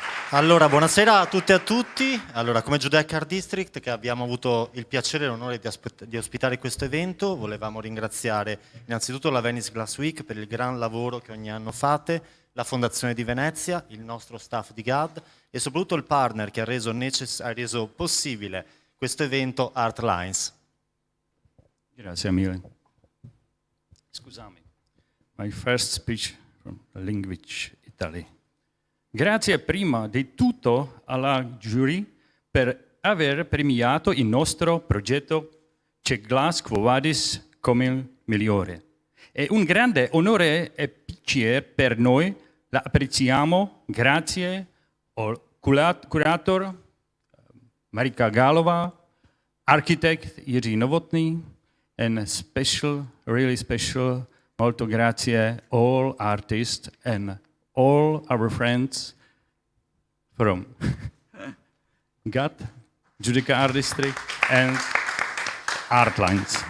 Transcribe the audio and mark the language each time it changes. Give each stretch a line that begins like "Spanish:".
Italian: Allora, buonasera a tutte e a tutti. Allora, come Giudecca Art District, che abbiamo avuto il piacere e l'onore di ospitare questo evento, volevamo ringraziare innanzitutto la Venice Glass Week per il gran lavoro che ogni anno fate, la Fondazione di Venezia, il nostro staff di GAD e soprattutto il partner che ha reso possibile questo evento, Artlines. Grazie mille. Scusami.
English: My first speech from the language Italy.
Italian: Grazie prima di tutto alla giury per aver premiato il nostro progetto Czech Glass Quo Vadis come il migliore. È un grande onore e piacere per noi, la apprezziamo. Grazie al
English: curator Marika Galova, architect Jiří Novotný, and really special,
Italian: molto grazie
English: all artists and all our friends from GAD, Giudecca Art District and Artlines.